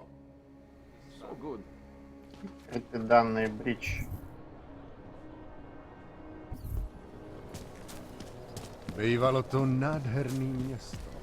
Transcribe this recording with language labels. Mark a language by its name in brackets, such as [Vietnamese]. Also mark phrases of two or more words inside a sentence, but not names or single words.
[English] So good. [Russian] Это данные бридж. [Czech] Bývalo to nádherný město.